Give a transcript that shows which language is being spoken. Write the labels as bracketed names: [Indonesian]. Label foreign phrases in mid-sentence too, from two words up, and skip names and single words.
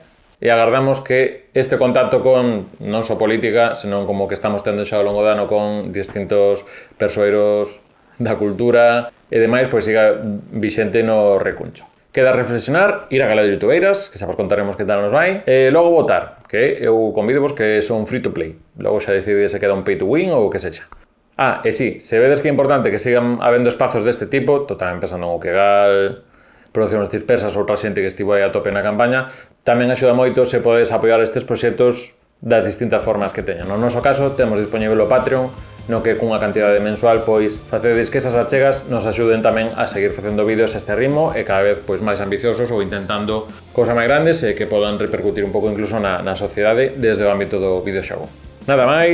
[Galician] E agardamos que este contacto con non só política, senón como que estamos tendo xa ao longo do ano con distintos persoeiros da cultura e demais, pois siga vixente no recuncho. Queda reflexionar, ir a Gala de Youtubeiras, que xa vos contaremos que tal nos vai, e logo votar, que eu convido-vos que son [English] free to play. [Galician] Logo xa decidides se queda un [English] pay to win [Galician] ou o que sexa. E si, se vedes que é importante que sigan habendo espazos deste tipo, tamén pensando en o Kegal, Produccións Dispersas ou outra xente que estivo aí a tope na campaña, tamén axuda moito se podes apoiar estes proxectos das distintas formas que teñan. No noso caso, temos dispoñível o Patreon, no que cunha cantidade mensual, pois, facedes que esas achegas nos axuden tamén a seguir facendo vídeos a este ritmo e cada vez pois máis ambiciosos ou intentando cousas máis grandes e que podan repercutir un pouco incluso na sociedade desde o ámbito do videoxogo.